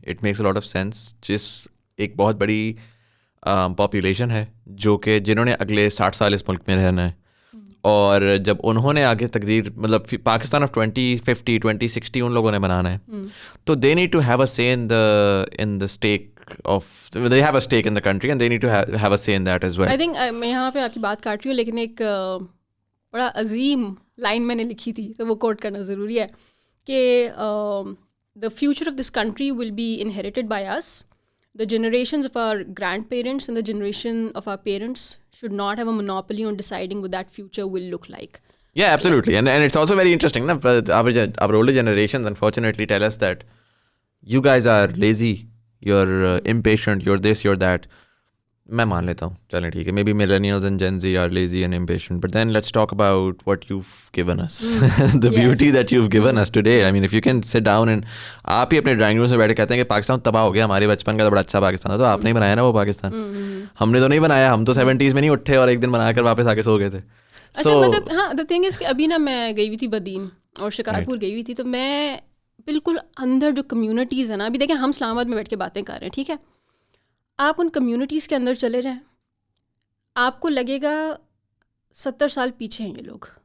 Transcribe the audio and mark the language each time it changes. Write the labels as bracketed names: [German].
[English] It makes a lot of sense. [Urdu] جس ایک بہت بڑی پاپولیشن ہے جو کہ جنہوں نے اگلے 60 سال اس ملک میں رہنا ہے, اور جب انہوں نے آگے تقدیر مطلب پاکستان آف 2050 2060 ان لوگوں نے بنانا ہے, تو [English] They need to have a say in the stake of they have a stake in the country and they need to have a say in that as well. I think [Urdu] میں یہاں پہ آپ کی بات کاٹ رہی ہوں, لیکن ایک بڑا عظیم لائن میں نے لکھی تھی تو وہ کوٹ کرنا ضروری ہے کہ [English] the future of this country will be inherited by us. The generations of our grandparents and the generation of our parents should not have a monopoly on deciding what that future will look like. Yeah, absolutely. And it's also very interesting, na? Our older generations unfortunately tell us that you guys are lazy, you're impatient, you're this, you're that. [Urdu] میں مان لیتا ہوں, چلیں ٹھیک ہے, [English] maybe millennials and Gen Z are lazy and impatient, but then let's talk about what you've given us. The beauty that you've given us today. I mean, if you can sit down and [Urdu] آپ ہی اپنے drawing room سے بیٹھ کے کہتے ہیں کہ پاکستان تباہ ہو گیا, ہمارے بچپن کا تو بڑا اچھا پاکستان تھا, تو آپ نے بنایا نا وہ پاکستان, ہم نے تو نہیں بنایا. ہم تو 70s میں نہیں اٹھے اور ایک دن بنا کر واپس آ کے سو گئے تھے. اچھا مطلب ہاں [English] the thing is [Urdu] کہ ابھی نا میں گئی ہوئی تھی بدین اور شکارپور گئی ہوئی تھی, تو میں بالکل اندر جو کمیونٹیز ہیں نا, ابھی دیکھیں ہم اسلام آباد میں بیٹھ کے باتیں کر رہے ہیں, ٹھیک ہے, آپ ان کمیونٹیز کے اندر چلے جائیں, آپ کو لگے گا 70 سال پیچھے ہیں یہ لوگ.